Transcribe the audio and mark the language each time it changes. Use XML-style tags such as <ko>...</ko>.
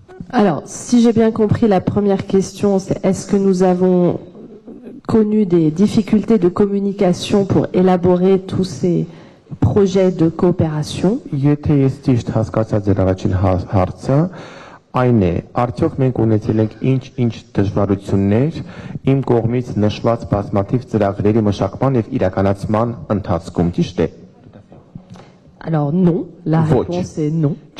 <fr>Alors, si j'ai bien compris, la première question, c'est est-ce que nous avons connu des difficultés de communication pour élaborer tous ces projets de coopération?</fr> <hy>Եթե ես ճիշտ հասկացա ձեր առաջին հարցը, այն է, արդյոք մենք ունեցել ենք ինչ դժվարություններ իմ կողմից նշված բազմաթիվ ծրագրերի մշակման եւ իրականացման ընթացքում, ճիշտ է։</hy> <fr>Alors non, la réponse est non.</fr>